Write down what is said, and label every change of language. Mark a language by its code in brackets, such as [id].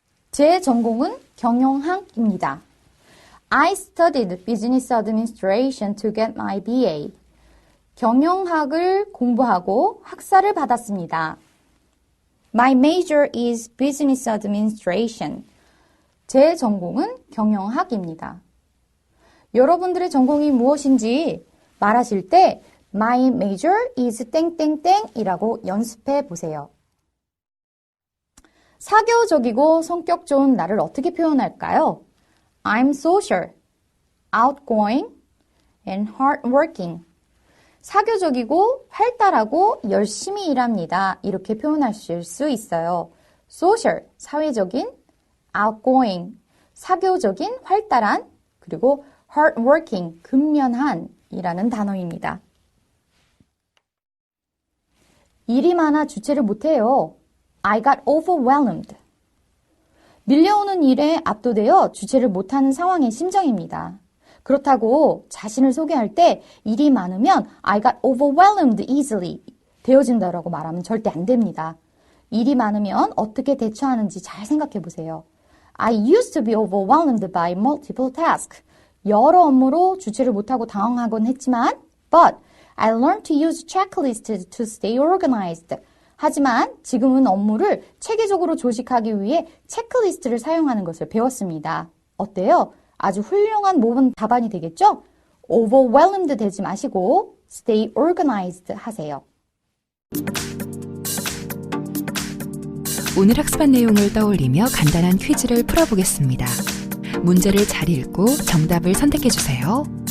[ko] 제 전공은 경영학입니다. [en] I studied business administration to get my BA. [ko] 경영학을 공부하고 학사를 받았습니다. [en] My major is business administration. [ko] 제 전공은 경영학입니다. 여러분들의 전공이 무엇인지 말하실 때 [en] My major is [ko] 땡땡땡이라고 연습해 보세요. 사교적이고 성격 좋은 나를 어떻게 표현할까요? [en] I'm social, outgoing, and hardworking. [ko] 사교적이고 활달하고 열심히 일합니다. 이렇게 표현하실 수 있어요. social, 사회적인, outgoing, 사교적인, 활달한, 그리고 hardworking, 근면한 이라는 단어입니다. 일이 많아 주체를 못해요. [en] I got overwhelmed. [ko] 밀려오는 일에 압도되어 주체를 못하는 상황의 심정입니다. 그렇다고 자신을 소개할 때 일이 많으면 [en] I got overwhelmed easily [ko] 되어진다라고 말하면 절대 안 됩니다. 일이 많으면 어떻게 대처하는지 잘 생각해 보세요. [en] I used to be overwhelmed by multiple tasks. [ko] 여러 업무로 주체를 못하고 당황하곤 했지만 [en] but I learned to use checklists to stay organized. [ko] 하지만 지금은 업무를 체계적으로 조직하기 위해 체크리스트를 사용하는 것을 배웠습니다. 어때요? 아주 훌륭한 모범 답안이 되겠죠? overwhelmed 되지 마시고 [en] stay organized 하세요. [ko] 오늘 학습한 내용을 떠올리며 간단한 퀴즈를 풀어보겠습니다. 문제를 잘 읽고 정답을 선택해 주세요.